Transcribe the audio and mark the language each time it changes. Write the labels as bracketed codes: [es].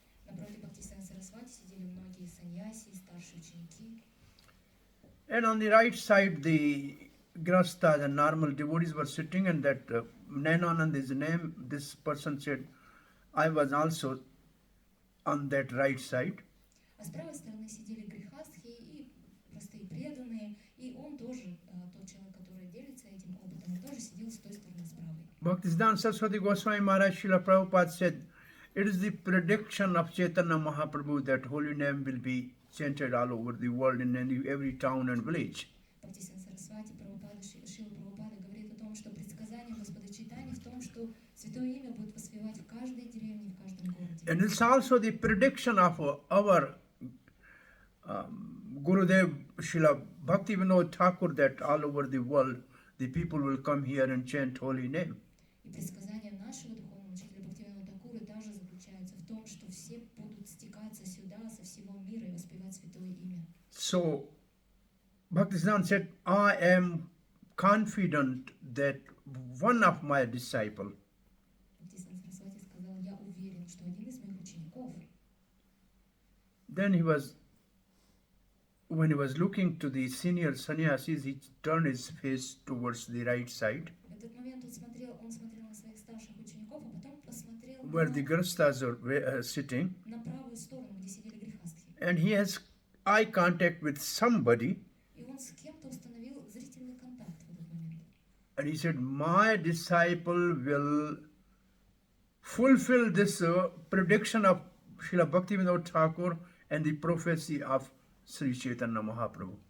[ru] Напротив Бхактисиданта Сарасвати сидели многие саньяси и старшие ученики. [en] And on the right side, the grastas and normal devotees were sitting, and that Nainanand is the name. This person said, I was also on that right side. [ru] А с правой стороны сидели грехастхи и простые преданные, и он тоже, тот человек, который делится этим опытом, он тоже сидел с той стороны, с правой. [en] Bhaktisiddhanta Saraswati Goswami Maharaj Srila Prabhupada said, it is the prediction of Chaitanya Mahaprabhu that holy name will be chanted all over the world in every town and village. [ru] Бхактисиданта Сарасвати, Прабхупада, Шрила Прабхупада говорит о том, что предсказание Господа Чайтаньи в том, что святое имя будет воспевать в каждой деревне, в каждом городе. [en] And it's also the prediction of our Gurudev Srila Bhakti Vinod Thakur that all over the world the people will come here and chant holy name. [ru] И предсказание нашего духовного учителя Бхактивинода Тхакура также заключается в том, что все будут стекаться сюда со всего мира и воспевать святое имя. [en] So Bhaktisiddhanta said, I am confident that one of my disciples, [ru] Бхактисиданта Сарасвати сказал, я уверен, что один из моих учеников. [en] then when he was looking to the senior sannyasis, he turned his face towards the right side, [ru] В этот момент он смотрел на своих старших учеников, а потом посмотрел [en] where the grastas are sitting, [ru] на правую сторону, где сидели грехастхи. [en] and he has eye contact with somebody, [ru] И он с кем-то установил зрительный контакт в этот момент. [en] and he said, my disciple will fulfill this prediction of Srila Bhaktivinoda Thakur and the prophecy of Sri Chaitanya Mahaprabhu.